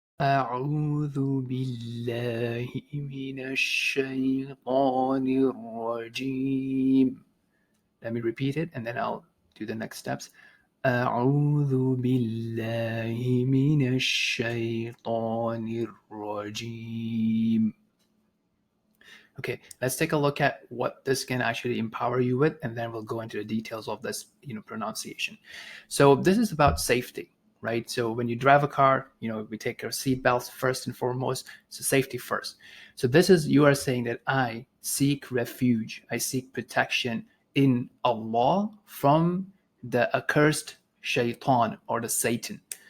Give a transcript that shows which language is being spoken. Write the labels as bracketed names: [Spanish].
[Arabic] أعوذ بالله من الشيطان الرجيم. [English] Let me repeat it and then I'll do the next steps. [Arabic] أعوذ بالله من الشيطان الرجيم. [English] Okay, let's take a look at what this can actually empower you with, and then we'll go into the details of this, pronunciation. So this is about safety, right? So when you drive a car, we take our seatbelts first and foremost. So safety first. So you are saying that I seek refuge, I seek protection in Allah from the accursed shaitan or the Satan.